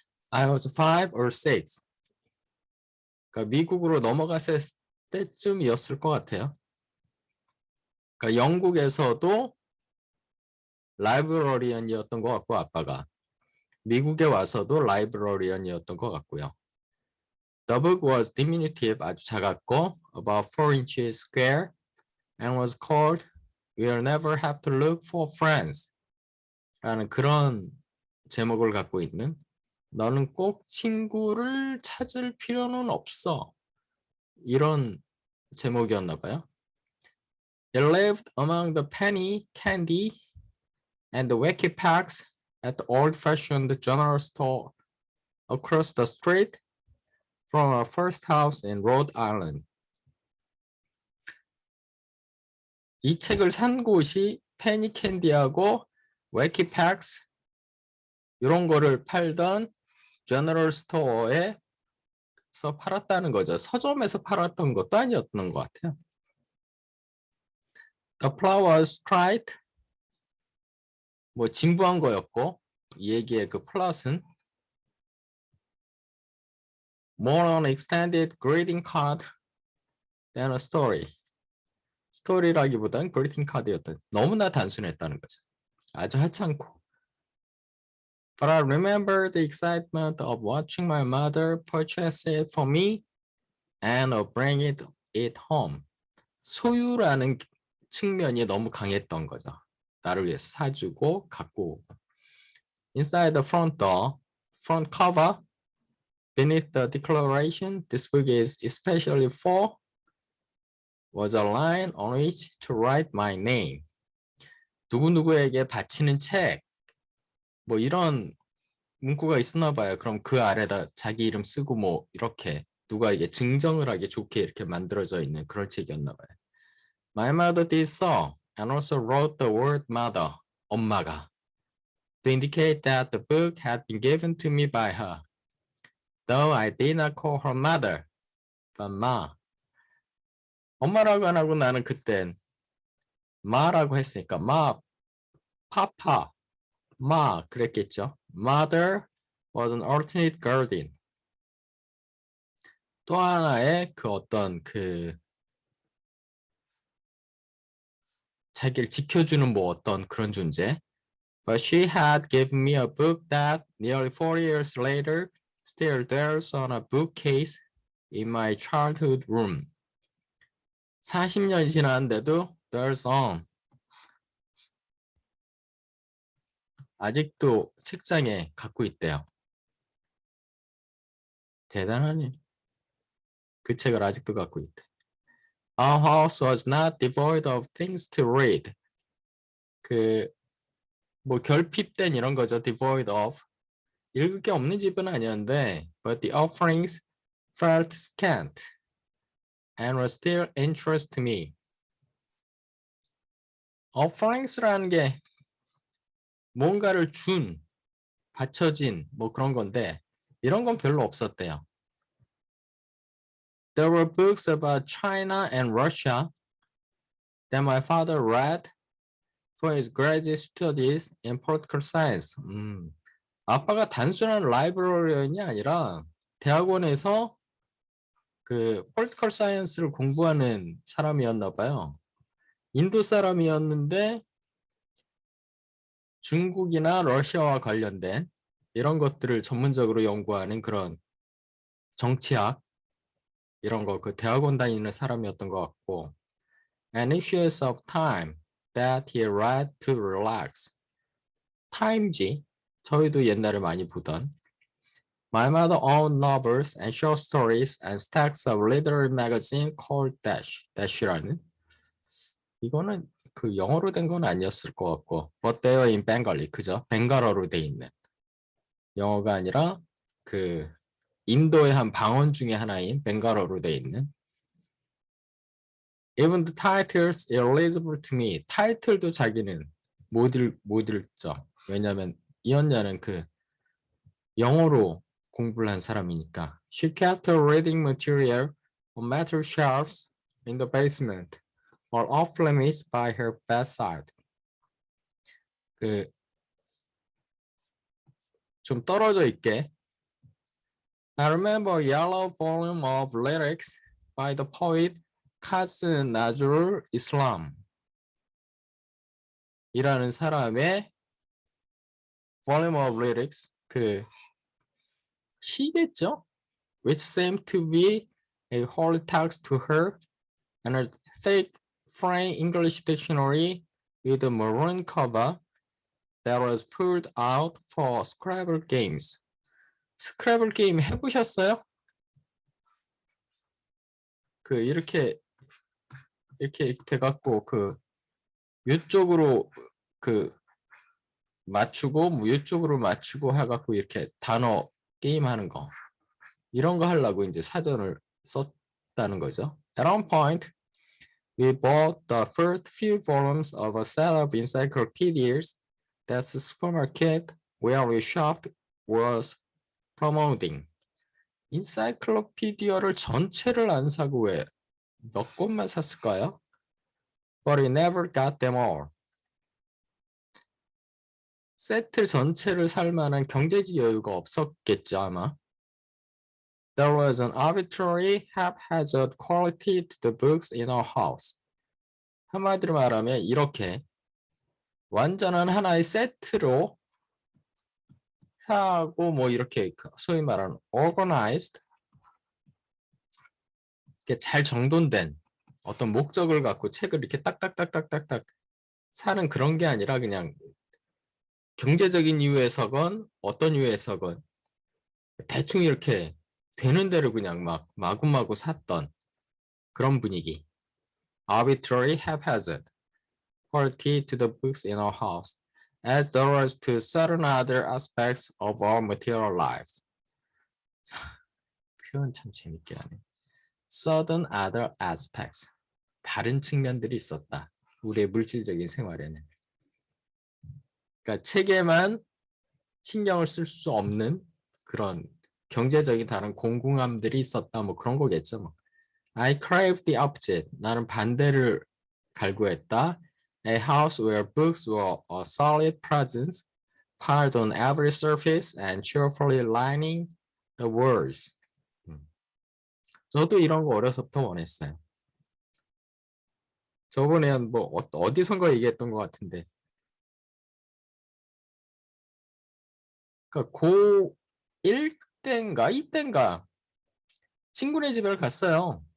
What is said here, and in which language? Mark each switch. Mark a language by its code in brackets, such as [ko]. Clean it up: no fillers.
[en] I was 5 or 6. [ko] 그러니까 미국으로 넘어갔을 때쯤이었을 것 같아요. 그러니까 영국에서도 라이브러리언이었던 것 같고 아빠가 미국에 와서도 라이브러리언이었던 것 같고요. [en] The book was diminutive, [ko] 아주 작았고 [en] about 4 inches square and was called We'll Never Have to Look for Friends [ko] 라는 그런 제목을 갖고 있는 너는 꼭 친구를 찾을 필요는 없어 이런 제목이었나 봐요. [en] It lived among the penny candy and the wacky packs at the old-fashioned general store across the street from our first house in Rhode Island. [ko] 이 책을 산 곳이 페니 캔디하고 wacky packs 이런 거를 팔던 제너럴 스토어에서 팔았다는 거죠. 서점에서 팔았던 것도 아니었던 것 같아요. [en] The plot was straight, [ko] 뭐 진부한 거였고 이 얘기의 그 플롯은 [en] more an extended greeting card than a story. [ko] 스토리라기보단 그리팅 카드였던 너무나 단순했다는 거죠. 아주 하찮고. [en] But I remember the excitement of watching my mother purchase it for me and of bringing it home. [ko] 소유라는 측면이 너무 강했던 거죠. 나를 위해서 사주고 갖고 오고. [en] Inside the front cover, beneath the declaration, this book is especially for was a line on which to write my name. [ko] 누구누구에게 바치는 책. 뭐 이런 문구가 있었나 봐요. 그럼 그 아래다 자기 이름 쓰고 뭐 이렇게 누가 이게 증정을 하게 좋게 이렇게 만들어져 있는 그런 책이었나 봐요. [en] My mother did so and also wrote the word mother, [ko] 엄마가, [en] to indicate that the book had been given to me by her. Though I did not call her mother, but ma. [ko] 엄마라고 안 하고 나는 그땐 마라고 했으니까 마, 파파, 마 그랬겠죠. [en] Mother was an alternate guardian. [ko] 또 하나의 그 어떤 자기를 지켜주는 뭐 어떤 그런 존재. [en] But she had given me a book that nearly 40 years later still there's on a bookcase in my childhood room. [ko] 40년이 지났는데도 [en] there's on. [ko] 아직도 책장에 갖고 있대요. 대단하네. 그 책을 아직도 갖고 있대. [en] Our house was not devoid of things to read. [ko] 뭐 결핍된 이런 거죠. [en] devoid of. [ko] 읽을 게 없는 집은 아니었는데 [en] but the offerings felt scant and were still interest to me. [ko] offerings라는 게 뭔가를 바쳐진 뭐 그런 건데 이런 건 별로 없었대요. [en] There were books about China and Russia that my father read for his graduate studies in political science. [ko] 아빠가 단순한 라이브러리언이 아니라 대학원에서 그 political science를 공부하는 사람이었나 봐요. 인도 사람이었는데 중국이나 러시아와 관련된 이런 것들을 전문적으로 연구하는 그런 정치학 이런 거 그 대학원 다니는 사람이었던 것 같고 [en] and issues of time that he read to relax. [ko] 타임지, 저희도 옛날에 많이 보던. [en] My mother owned novels and short stories and stacks of literary magazine called Dash. [ko] Dash라는. 이거는 그 영어로 된 건 아니었을 것 같고, [en] but they were in Bengali, [ko] 그죠? 벵갈어로 돼 있는. 영어가 아니라 그 인도의 한 방언 중에 하나인 벵갈어로 돼 있는. [en] Even the titles illegible to me. [ko] 타이틀도 자기는 못 읽죠. 왜냐하면 이 언니는 그 영어로 공부를 한 사람이니까. [en] She kept her reading material on metal shelves in the basement or off limits by her bedside. [ko] 그 좀 떨어져 있게. [en] I remember a yellow volume of lyrics by the poet Qasim Nazrul Islam [ko] 이라는 사람의 [en] volume of lyrics, [ko] 그 시겠죠? [en] Which seemed to be a holy text to her, and a thick frame English dictionary with a maroon cover that was pulled out for Scrabble games. [ko] 스크래블 게임 해보셨어요? 그 이렇게 돼갖고 그 이쪽으로 그 맞추고 뭐 이쪽으로 맞추고 해갖고 이렇게 단어 게임 하는 거 이런 거 하려고 이제 사전을 썼다는 거죠. [en] At one point, we bought the first few volumes of a set of encyclopedias that the supermarket where we shopped was promoting. [ko] 인사이클로피디어를 전체를 안 사고 왜 몇 권만 샀을까요? [en] But we never got them all. [ko] 세트 전체를 살 만한 경제적 여유가 없었겠죠, 아마. [en] There was an arbitrary, haphazard quality to the books in our house. [ko] 한마디로 말하면 이렇게 완전한 하나의 세트로 사고 뭐 이렇게 소위 말하는 organized, 이렇게 잘 정돈된 어떤 목적을 갖고 책을 이렇게 딱딱딱딱딱딱 사는 그런 게 아니라 그냥 경제적인 이유에서건 어떤 이유에서건 대충 이렇게 되는 대로 그냥 막 마구마구 샀던 그런 분위기. [en] Arbitrary, haphazard quality to the books in our house, as there was to certain other aspects of our material lives. [ko] 표현 참 재밌게 하네. [en] Certain other aspects. [ko] 다른 측면들이 있었다. 우리의 물질적인 생활에는. 그러니까 책에만 신경을 쓸 수 없는 그런 경제적인 다른 공공함들이 있었다. 뭐 그런 거겠죠. 뭐. [en] I craved the opposite. [ko] 나는 반대를 갈구했다. [en] A house where books were a solid presence, piled on every surface and cheerfully lining the walls. [ko] 저도 이런 거 어려서부터 원했어요. 저번에 뭐 어디선가 얘기했던 것 같은데. 그러니까 고1 때인가 2때인가 친구네 집에 갔어요.